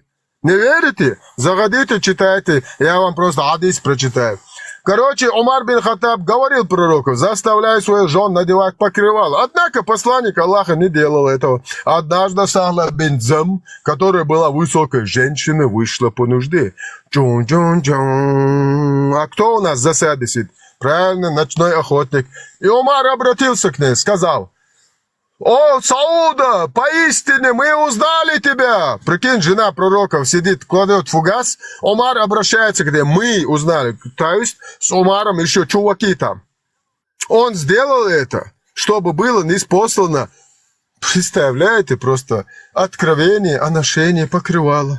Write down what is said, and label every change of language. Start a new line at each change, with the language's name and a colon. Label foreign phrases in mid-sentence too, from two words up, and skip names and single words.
Russian: Не верите? Заходите, читайте. Я вам просто хадис прочитаю. Короче, Умар бин Хаттаб говорил пророку: заставляй свою жену надевать покрывало. Однако посланник Аллаха не делал этого. Однажды Сахла бин Зам, которая была высокой женщиной, вышла по нужде. Чун-чун-чун. А кто у нас в засаде сидит? Правильно, ночной охотник. И Умар обратился к ней, сказал: «О, Сауда, поистине мы узнали тебя!» Прикинь, жена пророков сидит, кладет фугас. Умар обращается к ней: «Мы узнали». То есть с Умаром еще чуваки там. Он сделал это, чтобы было ниспослано, представляете, просто откровение о ношении покрывала.